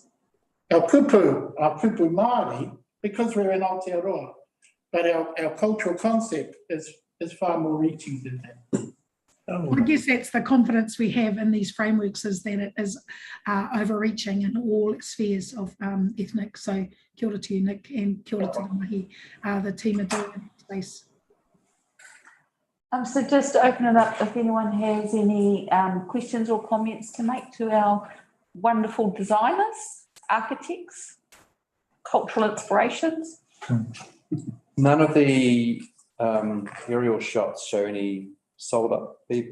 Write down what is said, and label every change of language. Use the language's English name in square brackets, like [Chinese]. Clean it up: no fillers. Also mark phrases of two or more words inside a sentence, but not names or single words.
[English] Our [Māori] kupu Māori, [English] because we're in Aotearoa, but our cultural concept is far more reaching than that. I guess that's the confidence we have in these frameworks, is that it is overreaching in all spheres of ethnic. So [Māori] kia ora [English] to you, Nick, and [Māori] kia ora [English] to the mahi, the team are doing in that space. So just to open it up, if anyone has any questions or comments to make to our wonderful designers, architects, cultural inspirations. None of the aerial shots show any solar PV.